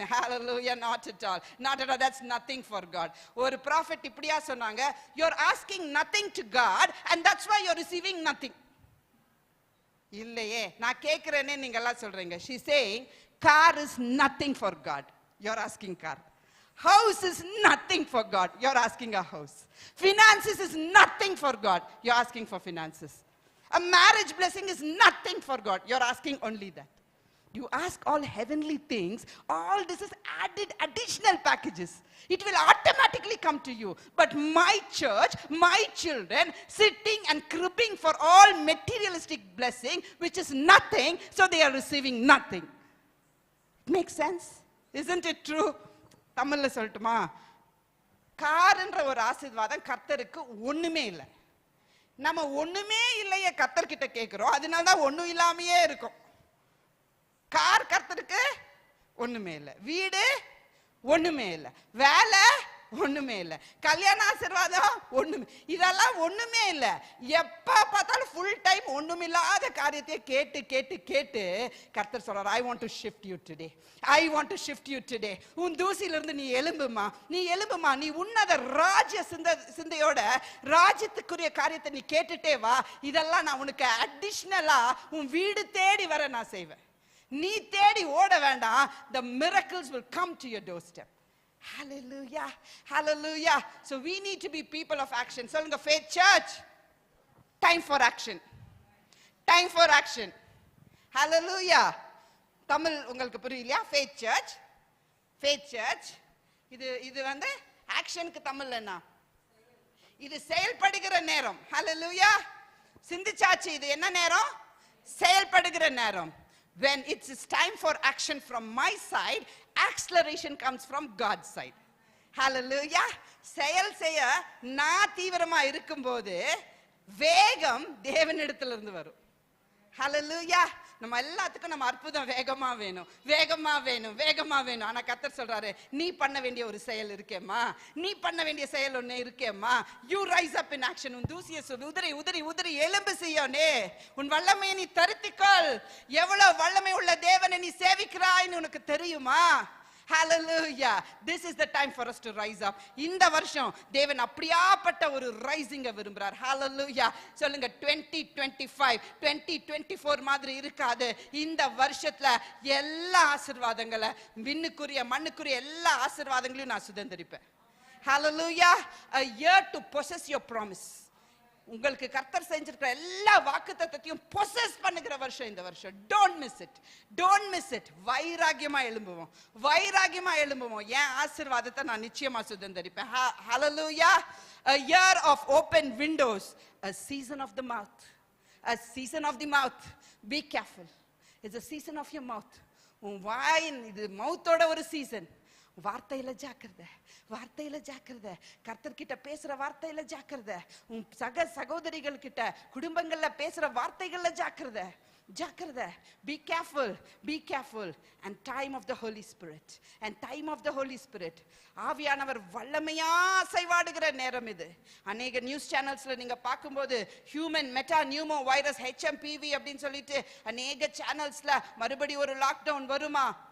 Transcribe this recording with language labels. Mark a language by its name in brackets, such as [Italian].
[English] hallelujah, not at all, not at all. That's nothing for God. [Tamil] ஒரு prophet இப்படியா சொன்னாங்க, [English] you're asking nothing to God and that's why you're receiving nothing. [Tamil] இல்லையே, நான் கேட்கிறேனே நீங்க எல்லாம் சொல்றீங்க. [English] she saying car is nothing for God, you're asking car. house is nothing for God, you're asking a house. finances is nothing for God, you're asking for finances. a marriage blessing is nothing for God, you're asking only that. You ask all heavenly things, all this is added additional packages. It will automatically come to you. But my church, my children, sitting and cribbing for all materialistic blessing, which is nothing, so they are receiving nothing. Makes sense? Isn't it true? [Tamil] தமிழ்ல சொல்லட்டுமா? கார்ன்ற ஒரு ஆசீர்வாதம் கர்த்தருக்கு ஒண்ணுமே இல்லை. நம்ம ஒண்ணுமே இல்லையே கர்த்தர்கிட்ட கேட்கிறோம், அதனாலதான் ஒண்ணும் இல்லாமையே இருக்கும். கார் கர்த்தருக்கு ஒண்ணுமே இல்லை, வீடு ஒண்ணுமே இல்லை, வேலை ஒண்ணுமே இல்லை, கல்யாண ஆசீர்வாதம் ஒண்ணுமே, இதெல்லாம் ஒண்ணுமே இல்லை. எப்ப பார்த்தாலும் ஃபுல் டைம் ஒண்ணுமில்லாத காரியத்தை கேட்டு கேட்டு கேட்டு கர்த்தர் சொல்றார், [English] I want to shift you today, [Tamil] I want to shift you today. உன் தூசில இருந்து நீ எழும்புமா, நீ எழும்புமா, நீ உன்னத ராஜ்ய சிந்தையோட ராஜ்யத்துக்குரிய காரியத்தை நீ கேட்டுட்டே வா. இதெல்லாம் நான் உனக்கு அடிஷனலா உன் வீடு தேடி வர நான் செய்வேன். நீ தேடி ஓட வேண்டாம். [English] The miracles will come to your doorstep. Hallelujah, hallelujah. So we need to be people of action. சொல்லுங்க, Faith Church, time for action, time for action. [Tamil] Hallelujah. Tamil உங்களுக்கு புரியலையா? Faith Church, Faith Church, இது வந்து ஆக்ஷனுக்கு தமிழ்ல என்ன? இது செயல்படுகிற நேரம். Hallelujah. சிந்திச்சாச்சு, இது என்ன நேரம்? செயல்படுகிற நேரம். [English] When it's time for action from my side, acceleration comes from God's side. Hallelujah. [Tamil] செயல் செய்ய நான் தீவிரமா இருக்கும்போது வேகம் தேவனிடத்துல இருந்து வரும். Hallelujah. நம்ம எல்லாத்துக்கும் நம்ம அற்புதம் வேகமா வேணும், வேகமா வேணும், வேகமா வேணும். ஆனா கர்த்தர் சொல்றாரு, நீ பண்ண வேண்டிய ஒரு செயல் இருக்கேம்மா, நீ பண்ண வேண்டிய செயல் ஒண்ணு இருக்கேம்மா. [English] You rise up in action. [Tamil] உன் தூசியை உதிரி உதிரி உதிரி எலும்பு செய்யனே, உன் வல்லமையை நீ தரித்துக்கொள். எவ்வளவு வல்லமை உள்ள தேவனை நீ சேவிக்கிறாய்ன்னு உனக்கு தெரியுமா? [English] Hallelujah. This is the time for us to rise up. [Tamil] இந்த வருஷம் தேவன் அப்படியாப்பட்ட ஒரு ரைசிங்க விரும்புறார். Hallelujah. சொல்லுங்க, 2025 2024 மாதிரி இருக்காது. இந்த வருஷத்துல எல்லா ஆசீர்வாதங்களை, விண்ணுக்குரிய மண்ணுக்குரிய எல்லா ஆசீர்வாதங்களையும் நான் சுதந்திரிப்பேன். [English] Hallelujah. A year to possess your promise. [Tamil] உங்களுக்கு கர்த்தர் செஞ்சிருக்கிற எல்லா வாக்குத்தத்தத்தையும் பொசஸ் பண்ணுகிற வருஷம் இந்த வருஷம். [English] Don't miss it, don't miss it. [Tamil] வைராகியமா எழும்புவோம், வைராகியமா எழும்புவோம். என் ஆசீர்வாதத்தை நான் நிச்சயமா சுதந்திரிப்பேன். [English] Hallelujah. A year of open windows, a season of the mouth, a season of the mouth. Be careful. It's a season of your mouth. [Tamil] உன் வாயின் இது மவுத்தோட ஒரு சீசன். வார்த்தையில ஜாக்கிரதை, வார்த்தையில ஜாக்கிரதை. கர்த்தர் கிட்ட பேசுற வார்த்தையில ஜாக்கிரதை. உன் சகோதரிகள் கிட்ட, குடும்பங்கள்ல பேசுற வார்த்தைகள்ல ஜாக்கிரதை, ஜாக்கிரதை. [English] Be careful, be careful. And time of the Holy Spirit, and time of the Holy Spirit. [Tamil] ஆவியானவர் வல்லமையா அசைவாடுகிற நேரம் இது. அநேக நியூஸ் சேனல்ஸ்ல நீங்க பார்க்கும்போது human meta pneumo virus HMPV அப்படின்னு சொல்லிட்டு அநேக சேனல்ஸ்ல மறுபடி ஒரு லாக்டவுன் வருமா?